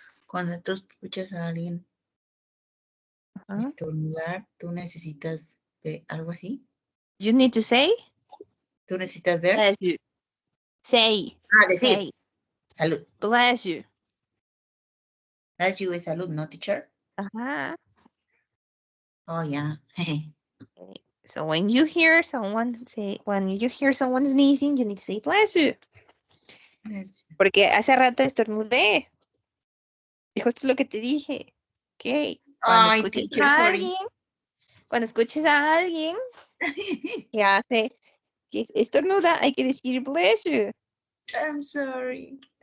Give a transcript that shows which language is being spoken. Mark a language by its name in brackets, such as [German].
[Spanish] Cuando tú escuchas a alguien estornudar, tú necesitas algo así. [English] You need to say. [Spanish] Tú necesitas ver. [English] Bless you. Say. [Spanish] Decir. [English] Say. [Spanish] Salud. [English] Bless you. Bless you [Spanish] es salud, ¿no, teacher? Ajá. [English] Oh, yeah. So when you hear someone sneezing, you need to say bless you. [Spanish] Porque hace rato estornudé. Dijo, esto es lo que te dije. Ok. [English] Ay, teacher, sorry. [Spanish] Cuando escuches a alguien que hace, que estornuda, hay que decir [English] bless you. I'm sorry.